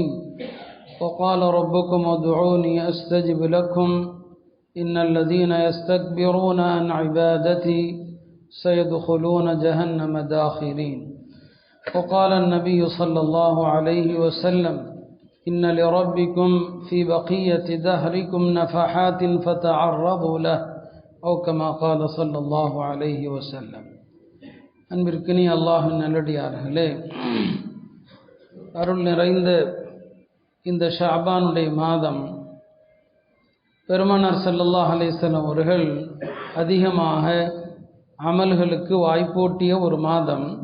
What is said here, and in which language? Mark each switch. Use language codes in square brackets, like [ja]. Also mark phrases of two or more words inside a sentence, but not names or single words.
[ar] وقال ربكم ادعوني أستجب لكم إن الذين يستكبرون عن عبادتي سيدخلون جهنم داخرين. وقال النبي صلى الله عليه وسلم إن لربكم في بقية دهركم نفحات فتعرضوا له أو كما قال صلى الله عليه وسلم. [ta] அன்பிற்கினி அல்லாஹ்வின் நல்லடியார்களே, அருள் நிறைந்த இந்த ஷஅபானுடைய மாதம் பெருமானார் [ar] صلى الله عليه وسلم [ta] அவர்கள் அதிகமாக அமல்களுக்கு வாய்ப்பூட்டிய ஒரு மாதம்.